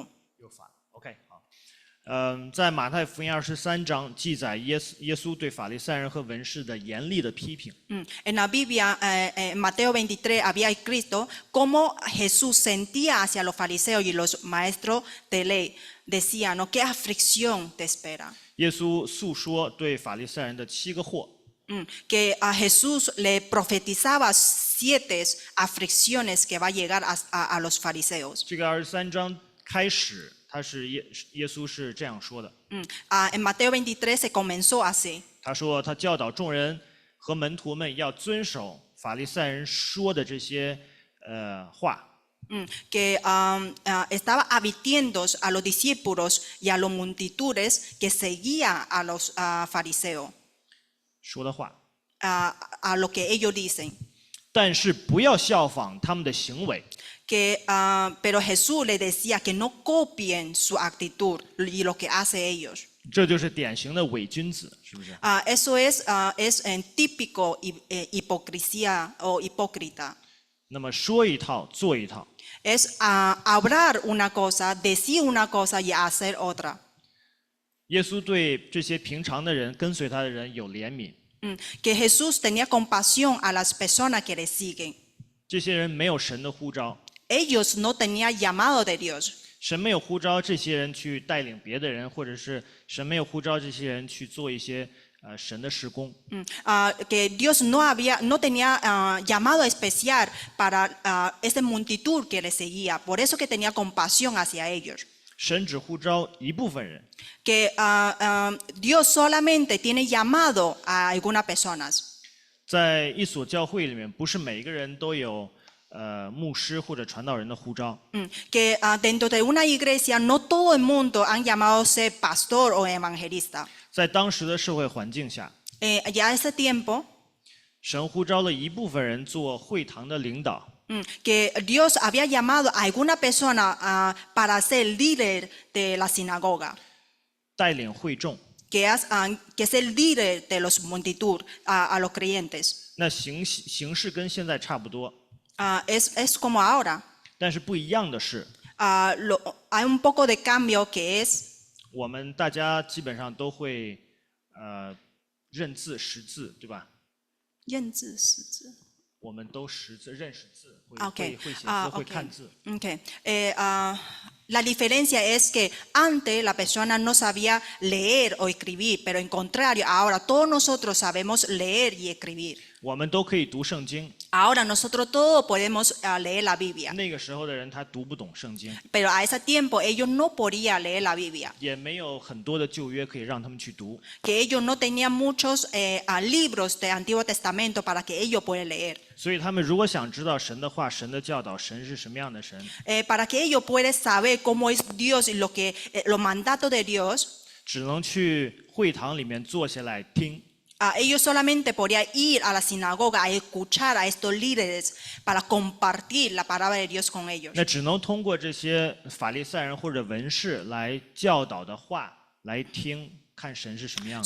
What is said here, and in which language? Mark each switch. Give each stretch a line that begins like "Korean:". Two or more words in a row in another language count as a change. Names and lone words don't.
Chinese: 又反 ，OK 好。在马太福音23章记载耶稣对法利赛人和文士的严厉的批评。
Spanish: En la Biblia, en Mateo 23, había escrito cómo Jesús sentía hacia los fariseos y los maestros de ley. Decía, ¿no? ¿Qué aflicción te espera?
Chinese: 耶稣诉说对法利赛人的7个祸。
Spanish: Que a Jesús le profetizaba 7 aflicciones que va a llegar a los fariseos.
Chinese: 这个23章开始，耶稣是这样说的。
Spanish: En Mateo 23 se comenzó así.
Chinese: 他说他教导众人和门徒们要遵守法利赛人说的这些话。
Spanish: Que estaba advirtiendo a los discípulos y a las multitudes que seguían a los fariseos,
Chinese: 说的话，
Spanish: a lo que ellos dicen.
Chinese: 但是不要效仿他们的行为。
Spanish: Pero Jesús les decía que no copien su actitud y lo que hacen ellos.
Chinese: 这就是典型的伪君子，是不是？
Spanish: Eso es típico hipocresía o hipócrita.
Chinese: 那么说一套做一套。
Spanish: Es hablar una cosa, decir una cosa y hacer otra.
Chinese: 耶稣对这些平常的人、跟随他的人有怜悯。
Spanish: Que Jesús tenía compasión a las personas que le siguen.
Chinese: 这些人没有神的呼召，
Spanish: Ellos no tenían llamado de Dios.
Chinese: 神没有呼召这些人去带领别的人，或者是神没有呼召这些人去做一些神的事工。
Spanish: Que Dios no tenía llamado especial para esa multitud que le seguía. Por eso que tenía compasión hacia ellos.
Chinese: 神只呼召一部分人，
Spanish: Que Dios solamente tiene llamado a algunas personas.
Chinese: 在一所教会里面，不是每个人都有牧师或者传道人的呼召。
Spanish: Que dentro de una iglesia no todo el mundo han llamado a ser pastor o evangelista.
Chinese: 在当时的社会环境下，
Spanish: Ya ese tiempo,
Chinese: 神呼召了一部分人做会堂的领导，
Spanish: que Dios había llamado a alguna persona para ser líder de la sinagoga,
Chinese: 带领会众。
Spanish: que es el líder de los multitud, a los creyentes.
Chinese: 那形式跟现在差不多，
Spanish: Es como ahora. 但是不一样的是， Hay un poco de cambio que es
Chinese: 我们大家基本上都会认字识字，对吧？认字识字。我们都识字，认识字，会 Okay. 会写字， Okay. 会看字。 Okay.
Spanish: La diferencia es que antes la persona no sabía leer o escribir, pero en contrario, ahora todos nosotros sabemos leer y escribir.
Chinese: 我们都可以读圣经。
Spanish: Ahora nosotros todos podemos leer la Biblia,
Chinese: 那个时候的人他读不懂圣经，
Spanish: pero a ese tiempo ellos no podían leer la Biblia,
Chinese: 也没有很多的旧约可以让他们去读，
Spanish: que ellos no tenían muchos libros del Antiguo Testamento para que ellos puedan leer.
Chinese: 所以他们如果想知道神的话、神的教导、神是什么样的神，
Spanish: Para que ellos puedan saber cómo es Dios y los mandatos de Dios,
Chinese: 只能去会堂里面坐下来听。
Spanish: ellos solamente podían ir a la sinagoga a escuchar a estos líderes para compartir la palabra de Dios con ellos.
Chinese: 那只能通过这些法利赛人或者文士来教导的话来听，看神是什么样的。